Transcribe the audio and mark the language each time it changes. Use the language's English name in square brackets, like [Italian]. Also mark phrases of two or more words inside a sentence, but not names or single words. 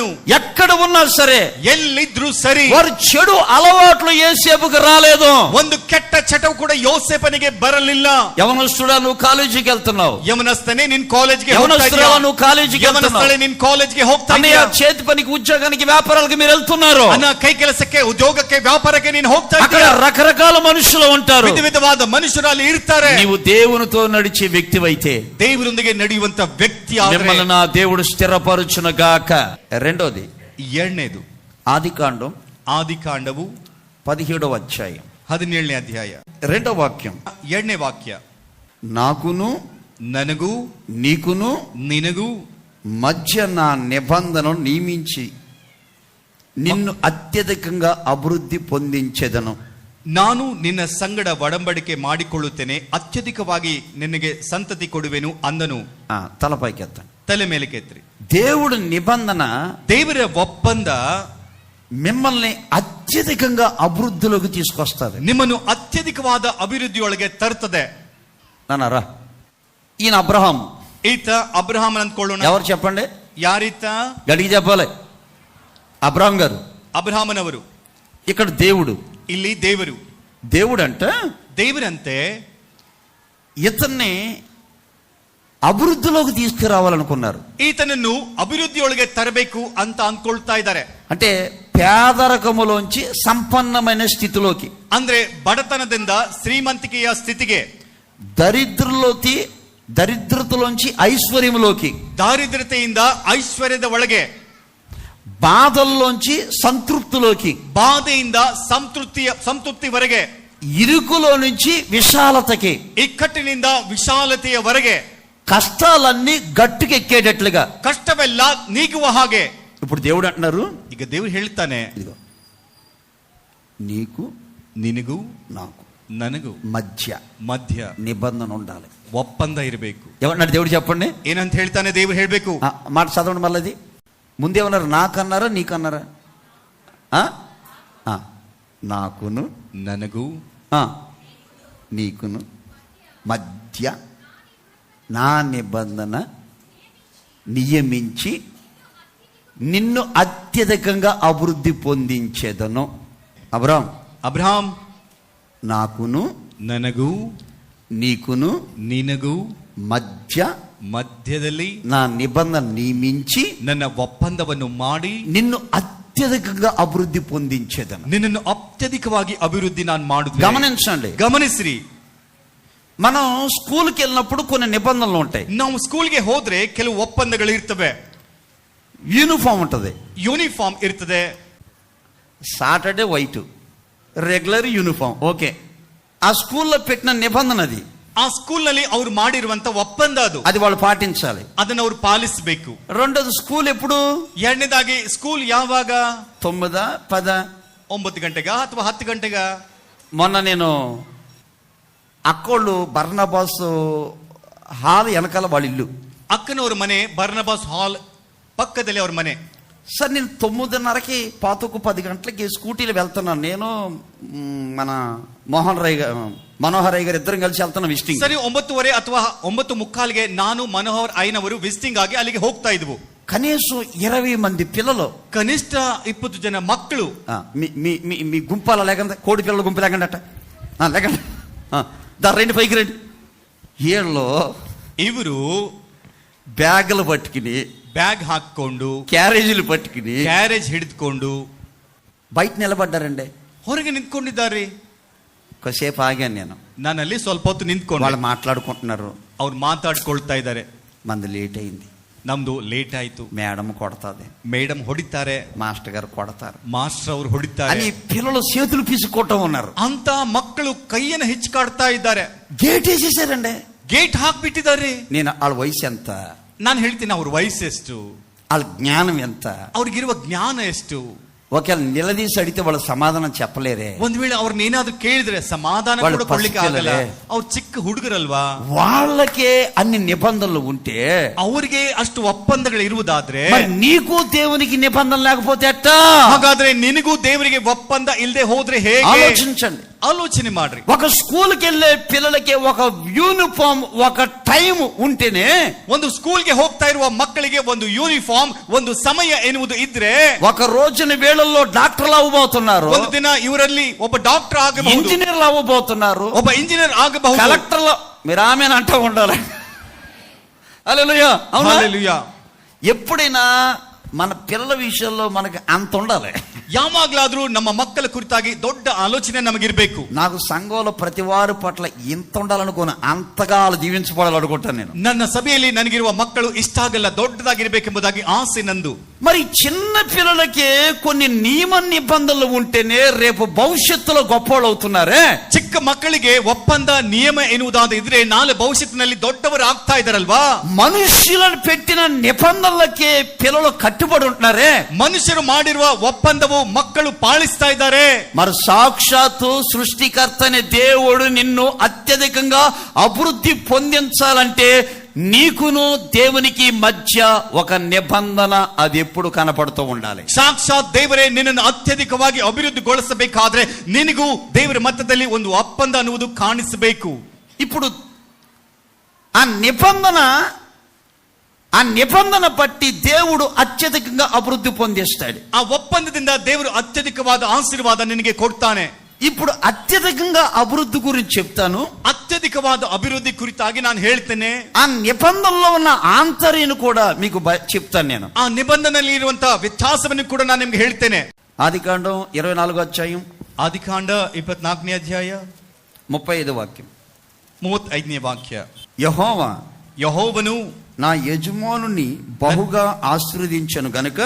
[Telugu] ఎక్కడ ఉన్నా సరే, [Kannada] ಎಲ್ಲಿದ್ರು ಸರಿ, [Telugu] వారు చెడు అలవాట్లు యేసేపుకు రాలేదు. [Kannada] ಒಂದು ಕೆಟ್ಟ ಚಟವು ಕೂಡ ಯೋಸೇಫನಿಗೆ ಬರಲಿಲ್ಲ. [Telugu] యవనస్తుడా, నువ్వు కాలేజీకి వెళ్తున్నావు, [Kannada] ಯಮನಸ್ಥನೇ ನಿನ್ ಕಾಲೇಜ್ಗೆ [Telugu] యవనస్తుడా నువ్వు కాలేజీకి వెళ్తున్నావు, [Kannada] ಯಮನಸ್ಥಳೇ ನಿನ್ ಕಾಲೇಜ್ಗೆ ಹೋಗ್ತಾ [Telugu] అన్నయ్య [Kannada] ಇದೀಯా, [Telugu] చేతి పనికి ఉద్యోగానికి వ్యాపారాలకు మీరు వెళ్తున్నారు, [Kannada] ಅನ್ನ ಕೈ ಕೆಲಸಕ್ಕೆ ಉದ್ಯೋಗಕ್ಕೆ ವ್ಯಾಪಾರಕ್ಕೆ ನೀನು ಹೋಗ್ತಾ [Telugu] అక్కడ [Kannada] ಇದೀಯಾ. [Telugu] రకరకాల మనుషులు ఉంటారు. [Kannada] ವಿಧ ವಿಧವಾದ ಮನುಷ್ಯರು ಅಲ್ಲಿ ಇರ್ತಾರೆ. [Telugu] నీవు దేవునితో నడిచే వ్యక్తివైతే, [Kannada] ದೇವರೊಂದಿಗೆ ನಡೆಯುವಂತ ವ್ಯಕ್ತಿ [Telugu] మిమ్మల్ని నా దేవుడు స్థిరపరచునుగాక. రెండోది, [Kannada] ಎರಡನೇದು [Telugu] ఆదికాండం [Kannada] ಆದಿಕಾಂಡವು [Telugu] 17వ అధ్యాయం [Kannada] 17ನೇ ಅಧ್ಯಾಯ [Telugu] 2వ వాక్యం. [Kannada] 2ನೇ ವಾಕ್ಯ, [Telugu] నాకును [Kannada] ನನಗೂ [Telugu] నీకును [Kannada] ನಿನಗೂ [Telugu] మధ్య నా నిబంధనను నియమించి నిన్ను అత్యధికంగా అభివృద్ధి పొందించెదను. [Kannada] ನಾನು ನಿನ್ನ ಸಂಗಡ ಒಡಂಬಡಿಕೆ ಮಾಡಿಕೊಳ್ಳುತ್ತೇನೆ, ಅತ್ಯಧಿಕವಾಗಿ ನಿನಗೆ ಸಂತತಿ ಕೊಡುವೆನು ಅಂದನು. [Telugu] తలపైకెత్తండి. [Kannada] ತಲೆ ಮೇಲೆ ಕೆತ್ರಿ. [Telugu] దేవుడు నిబంధన, [Kannada] ದೇವರ ಒಪ್ಪಂದ [Telugu] మిమ్మల్ని అత్యధికంగా అభివృద్ధిలోకి తీసుకొస్తుంది. [Kannada] ನಿಮ್ಮನ್ನು ಅತ್ಯಧಿಕವಾದ ಅಭಿವೃದ್ಧಿಯೊಳಗೆ ತರ್ತದೆ. [Telugu] నాన్నరా, ఈయన అబ్రహాం. [Kannada] ಈತ ಅಬ್ರಹಾಮನ್ ಅಂದ್ಕೊಳ್ಳೋಣ. [Telugu] ఎవరు చెప్పండి? [Kannada] ಯಾರೀತ? [Telugu] గడికి చెప్పాలి. అబ్రహాం గారు. [Kannada] ಅಬ್ರಹಾಮನವರು. [Telugu] ఇక్కడ దేవుడు. [Kannada] ಇಲ್ಲಿ ದೇವರು. [Telugu] దేవుడు అంటే [Kannada] ದೇವರಂತೆ [Telugu] ఇతన్ని అభివృద్ధిలోకి తీసుకురావాలనుకున్నారు. [Kannada] ಈತನನ್ನು ಅಭಿವೃದ್ಧಿಯೊಳಗೆ ತರಬೇಕು ಅಂತ ಅಂದ್ಕೊಳ್ತಾ ಇದ್ದಾರೆ. [Telugu] అంటే పేదరికములోంచి సంపన్నమైన స్థితిలోకి, [Kannada] ಅಂದ್ರೆ ಬಡತನದಿಂದ ಶ್ರೀಮಂತಿಕೆಯ ಸ್ಥಿತಿಗೆ, [Telugu] దరిద్రతలోంచి ఐశ్వర్యములోకి, [Kannada] ದಾರಿದ್ರ್ಯತೆಯಿಂದ ಐಶ್ವರ್ಯದ ಒಳಗೆ, [Telugu] బాధల్లోంచి సంతృప్తిలోకి, [Kannada] ಬಾಧೆಯಿಂದ ಸಂತೃಪ್ತಿವರೆಗೆ, [Telugu] ఇరుకులో నుంచి విశాలతకి, [Kannada] ಇಕ್ಕಟ್ಟಿನಿಂದ ವಿಶಾಲತೆಯವರೆಗೆ, [Telugu] కష్టాలన్నీ గట్టుకెక్కేటట్లుగా, [Kannada] ಕಷ್ಟವೆಲ್ಲ ನೀಗುವ ಹಾಗೆ. [Telugu] ఇప్పుడు దేవుడు అంటున్నారు, [Kannada] ಈಗ ದೇವರು ಹೇಳ್ತಾನೆ, [Telugu] ఇదిగో నీకు [Kannada] ನಿನಗೂ [Telugu] నాకు [Kannada] ನನಗೂ ಮಧ್ಯ [Telugu] నిబంధన ఉండాలి, [Kannada] ಒಪ್ಪಂದ ಇರಬೇಕು. [Telugu] ఏమన్నాడు దేవుడు చెప్పండి? [Kannada] ಏನಂತ ಹೇಳ್ತಾನೆ ದೇವರು ಹೇಳ್ಬೇಕು? [Telugu] మాట చదవండి మళ్ళీ. ముందేమన్నారు? నాకన్నారా నీకన్నారా? నాకును [Kannada] ನನಗೂ [Telugu] నీకును మధ్య నా నిబంధన నియమించి నిన్ను అత్యధికంగా అభివృద్ధి పొందించేదను. అబ్రహాం నాకును [Kannada] ನನಗೂ [Telugu] నీకును [Kannada] ನಿನಗೂ ಮಧ್ಯದಲ್ಲಿ [Telugu] నా నిబంధన నియమించి [Kannada] ನನ್ನ ಒಪ್ಪಂದವನ್ನು ಮಾಡಿ [Telugu] నిన్ను అత్యధికంగా అభివృద్ధి పొందించేదను. [Kannada] ನಿನ್ನನ್ನು ಅತ್ಯಧಿಕವಾಗಿ ಅಭಿವೃದ್ಧಿ ನಾನು ಮಾಡುತ್ತೇನೆ. [Telugu] గమనించండి, [Kannada] ಗಮನಿಸ್ರಿ. [Telugu] మనం స్కూల్కి వెళ్ళినప్పుడు కొన్ని నిబంధనలు ఉంటాయి. [Kannada] ನಾವು ಸ್ಕೂಲ್ಗೆ ಹೋದ್ರೆ ಕೆಲವು ಒಪ್ಪಂದಗಳು ಇರ್ತವೆ. [Telugu] యూనిఫామ్ ఉంటుంది, [Kannada] ಯೂನಿಫಾರ್ಮ್ ಇರ್ತದೆ. [English] Saturday white, regular uniform. [Telugu] ఓకే, ఆ స్కూల్లో పెట్టిన నిబంధన అది. [Kannada] ಆ ಸ್ಕೂಲ್ ನಲ್ಲಿ ಅವ್ರು ಮಾಡಿರುವಂತ ಒಪ್ಪಂದ [Telugu] అది వాళ్ళు పాటించాలి, [Kannada] ಅದನ್ನ ಅವ್ರು ಪಾಲಿಸಬೇಕು. [Telugu] రెండోది స్కూల్ ఎప్పుడు? [Kannada] ಎರಡನೇದಾಗಿ ಸ್ಕೂಲ್ ಯಾವಾಗ? [Telugu] 9, 10, [Kannada] 9 ಗಂಟೆಗ ಅಥವಾ 10 ಗಂಟೆಗ? [Telugu] మొన్న నేను అక్కోళ్ళు బర్నబాస్ హాల్ వెనకాల వాళ్ళ ఇల్లు, [Kannada] ಅಕ್ಕನವ್ರ ಮನೆ ಬರ್ನಬಾಸ್ ಹಾಲ್ పక్కದಲ್ಲಿ ಅವ್ರ ಮನೆ. [Telugu] సార్ నేను 9:30కి 10 గంటలకి స్కూటీలో వెళ్తున్నాను. నేను మన మనోహర్ రాయ్ గారు ఇద్దరం కలిసి వెళ్తున్నాం విజిటింగ్. [Kannada] ಸರಿ 9:30 ಅಥವಾ 9:45ಗೆ ನಾನು ಮನೋಹರ್ ಐನವರು ವಿಸಿಟಿಂಗ್ ಆಗಿ ಅಲ್ಲಿಗೆ ಹೋಗ್ತಾ ಇದ್ವು. [Telugu] కనీసం 20 మంది పిల్లలు, [Kannada] ಕನಿಷ್ಠ 20 ಜನ ಮಕ್ಕಳು. [Telugu] మీ గుంపాల లేకుండా కోడి పిల్లల గుంపు లేకుండా అట్ట లేకండి, రండి పైకి రండి. వీళ్ళు [Kannada] ಇವರು [Telugu] బ్యాగులు పట్టుకుని, [Kannada] ಬ್ಯಾಗ್ ಹಾಕೊಂಡು, [Telugu] క్యారేజీలు పట్టుకుని, [Kannada] ಕ್ಯಾರೇಜ್ ಹಿಡಿದುಕೊಂಡು [Telugu] బయట నిలబడ్డారండి. [Kannada] ಹೊರಗೆ ನಿಂತ್ಕೊಂಡಿದ್ದಾರೆ. [Telugu] కొద్దిసేపు ఆగాను నేను. [Kannada] ನಾನಲ್ಲಿ ಸ್ವಲ್ಪ ಹೊತ್ತು ನಿಂತ್ಕೊಂಡು [Telugu] వాళ్ళు మాట్లాడుకుంటున్నారు, [Kannada] ಅವ್ರು ಮಾತಾಡ್ಕೊಳ್ತಾ ಇದ್ದಾರೆ. [Telugu] మంది లేట్ అయింది, [Kannada] ನಮ್ದು ಲೇಟ್ ಆಯ್ತು, [Telugu] మేడం కొడతాది, [Kannada] ಮೇಡಮ್ ಹೊಡಿತಾರೆ, [Telugu] మాస్టర్ గారు కొడతారు [Kannada] ಮಾಸ್ಟರ್ ಅವರು ಹೊಡಿತಾರೆ [Telugu] అని పిల్లలు చేతులు పీసుకోవటం ఉన్నారు. [Kannada] ಅಂತ ಮಕ್ಕಳು ಕೈಯನ್ನು ಹಿಚ್ಕಾಡ್ತಾ ಇದ್ದಾರೆ. [Telugu] గేట్ వేసేసారండి, [Kannada] ಗೇಟ್ ಹಾಕ್ಬಿಟ್ಟಿದ್ದಾರೆ. [Telugu] నేను వాళ్ళ వయసు ఎంత, [Kannada] ನಾನು ಹೇಳ್ತೀನಿ ಅವ್ರ ವಯಸ್ಸೆಷ್ಟು, [Telugu] వాళ్ళ జ్ఞానం ఎంత, [Kannada] ಅವ್ರಿಗಿರುವ ಜ್ಞಾನ ಎಷ್ಟು. [Telugu] ఒకవేళ నిలదీసి అడిగితే వాళ్ళు సమాధానం చెప్పలేరే. [Kannada] ಒಂದ್ ವೇಳೆ ಅವ್ರನ್ನ ಏನಾದ್ರು ಕೇಳಿದ್ರೆ ಸಮಾಧಾನ ಕೂಡ ಕೊಡ್ಲಿಕ್ಕೆ ಆಗಲ್ಲ. ಅವ್ರು ಚಿಕ್ಕ ಹುಡುಗರಲ್ವಾ, [Telugu] వాళ్ళకే అన్ని నిబంధనలు ఉంటే, [Kannada] ಅವ್ರಿಗೆ ಅಷ್ಟು ಒಪ್ಪಂದಗಳು ಇರುವುದಾದ್ರೆ [Telugu] నీకు దేవునికి నిబంధన లేకపోతే ఎట్టా? [Kannada] ಹಾಗಾದ್ರೆ ನಿನಗೂ ದೇವರಿಗೆ ಒಪ್ಪಂದ ಇಲ್ಲದೆ ಹೋದ್ರೆ ಹೇಗೆ? [Telugu] ఆలోచించండి, [Kannada] ఆలోచನೆ ಮಾಡ್ರಿ. [Telugu] ఒక స్కూల్కి వెళ్ళే పిల్లలకి ఒక యూనిఫామ్, ఒక టైం ఉంటేనే, [Kannada] ಒಂದು ಸ್ಕೂಲ್ಗೆ ಹೋಗ್ತಾ ಇರುವ ಮಕ್ಕಳಿಗೆ ಒಂದು ಯೂನಿಫಾರ್ಮ್, ಒಂದು ಸಮಯ ಎನ್ನುವುದು ಇದ್ರೆ, [Telugu] ఒక రోజున వేళల్లో డాక్టర్లు అవ్వబోతున్నారు, [Kannada] ಒಂದು ದಿನ ಇವರಲ್ಲಿ ಒಬ್ಬ ಡಾಕ್ಟರ್ ಆಗಬಹುದು, [Telugu] ఇంజనీర్లు అవ్వబోతున్నారు, [Kannada] ಒಬ್ಬ ఇంజనీర్ ಆಗಬಹುದು, [Telugu] కలెక్టర్లు. మీరు ఆమెను అంటూ ఉండాలి. హల్లెలూయా, అవునా? హల్లెలూయా. ఎప్పుడైనా మన పిల్లల విషయంలో మనకి అంత ఉండాలి. [Kannada] ಯಾವಾಗ್ಲಾದ್ರೂ ನಮ್ಮ ಮಕ್ಕಳ ಕುರಿತಾಗಿ ದೊಡ್ಡ ಆಲೋಚನೆ ನಮಗಿರ್ಬೇಕು. [Telugu] నాకు సంఘంలో ప్రతి వారి పట్ల ఇంత ఉండాలనుకోను, అంతగా వాళ్ళు జీవించబడాలనుకుంటాను నేను. [Kannada] ನನ್ನ ಸಭೆಯಲ್ಲಿ ನನಗಿರುವ ಮಕ್ಕಳು ಇಷ್ಟಾಗಲ್ಲ, ದೊಡ್ಡದಾಗಿರ್ಬೇಕೆಂಬುದಾಗಿ ಆಸೆ ನಂದು. [Telugu] మరి చిన్న పిల్లలకి కొన్ని నియమ నిబంధనలు ఉంటేనే రేపు భవిష్యత్తులో గొప్పవాళ్ళు అవుతున్నారే. [Kannada] ಚಿಕ್ಕ ಮಕ್ಕಳಿಗೆ ಒಪ್ಪಂದ ನಿಯಮ ಎನ್ನುವುದಾದ ಇದ್ರೆ ನಾಳೆ ಭವಿಷ್ಯತ್ತಿನಲ್ಲಿ ದೊಡ್ಡವರು ಆಗ್ತಾ ಇದಾರಲ್ವಾ. [Telugu] మనుషులను పెట్టిన నిబంధనలకి పిల్లలు కట్టుబడి ఉంటున్నారే. [Kannada] ಮನುಷ್ಯರು ಮಾಡಿರುವ ಒಪ್ಪಂದವು ಮಕ್ಕಳು ಪಾಲಿಸ್ತಾ ಇದ್ದಾರೆ. [Telugu] మరి సాక్షాత్తు సృష్టికర్తని దేవుడు నిన్ను అత్యధికంగా అభివృద్ధి పొందించాలంటే నీకును దేవునికి మధ్య ఒక నిబంధన అది ఎప్పుడు కనపడుతూ ఉండాలి. [Kannada] ಸಾಕ್ಷಾತ್ ದೇವರೇ ನಿನ್ನನ್ನು ಅತ್ಯಧಿಕವಾಗಿ ಅಭಿವೃದ್ಧಿಗೊಳಿಸಬೇಕಾದ್ರೆ ನಿನಗೂ ದೇವರ ಮಧ್ಯದಲ್ಲಿ ಒಂದು ಒಪ್ಪಂದ ಅನ್ನುವುದು ಕಾಣಿಸಬೇಕು. [Telugu] ఇప్పుడు ఆ నిబంధన బట్టి దేవుడు అత్యధికంగా అభివృద్ధి పొందిస్తాడు. [Kannada] ಆ ಒಪ್ಪಂದದಿಂದ ದೇವರು ಅತ್ಯಧಿಕವಾದ ಆಶೀರ್ವಾದ ನಿನಗೆ ಕೊಡ್ತಾನೆ. [Telugu] ఇప్పుడు అత్యధికంగా అభివృద్ధి గురించి చెప్తాను. [Kannada] ಅತ್ಯಧಿಕವಾದ ಅಭಿವೃದ್ಧಿ ಕುರಿತಾಗಿ ನಾನು ಹೇಳ್ತೇನೆ. [Telugu] ఆ నిబంధనలో ఉన్న ఆంతర్యను కూడా మీకు చెప్తాను నేను. [Kannada] ಆ ನಿಬಂಧನದಲ್ಲಿ ಇರುವಂತಹ ವ್ಯತ್ಯಾಸವನ್ನು ಕೂಡ ನಾನು ನಿಮಗೆ ಹೇಳ್ತೇನೆ. [Telugu] ఆదికాండం 24వ అధ్యాయం, [Kannada] ಆದಿಕಾಂಡ 24ನೇ ಅಧ್ಯಾಯ [Telugu] 35వ వాక్యం, [Kannada] 35ನೇ ವಾಕ್ಯ. ಯೆಹೋವನು [Telugu] నా యజమానుని బహుగా ఆశీర్వదించను గనుక